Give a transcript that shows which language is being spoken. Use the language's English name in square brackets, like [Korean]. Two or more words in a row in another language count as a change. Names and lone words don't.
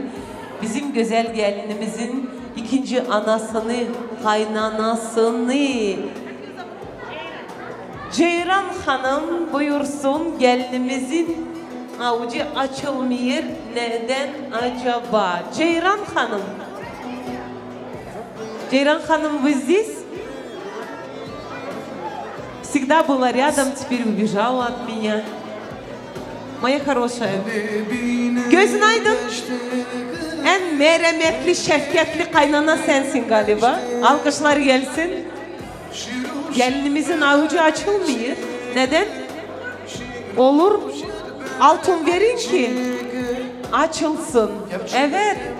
[Turkish] Bizim güzel gelinimizin ikinci anasını, kaynanasını Ceyran Hanım buyursun, gelinimizin avucu açılmıyor. Neden acaba? Ceyran Hanım. Ceyran Hanım, [Russian] вы здесь? Всегда была рядом, теперь убежала от меня. Моя хорошая. [Turkish] Gözün aydın. En merhametli, şefkatli kaynana sensin galiba. Alkışlar gelsin. Gelinimizin avucu açılmıyor. Neden? Olur. Altın verin ki açılsın. Evet.